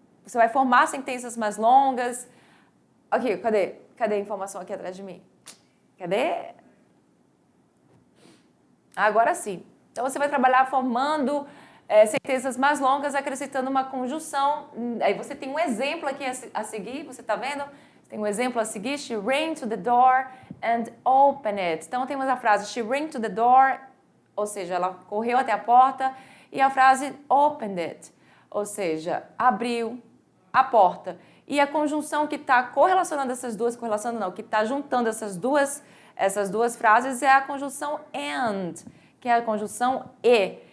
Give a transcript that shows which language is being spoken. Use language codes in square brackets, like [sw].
[pt] Você vai formar sentenças mais longas. Aqui, cadê a informação aqui atrás de mim? Cadê? Agora sim. Então, você vai trabalhar formando sentenças mais longas, acrescentando uma conjunção. Aí você tem um exemplo aqui a seguir, você está vendo? Tem um exemplo a seguir. [en] She ran to the door and opened it. [pt] Então, temos a frase [en] she ran to the door, [pt] ou seja, ela correu até a porta. E a frase [en] opened it, [pt] ou seja, abriu a porta. E a conjunção que está correlacionando essas duas, que está juntando essas duas frases é a conjunção and, que é a conjunção e.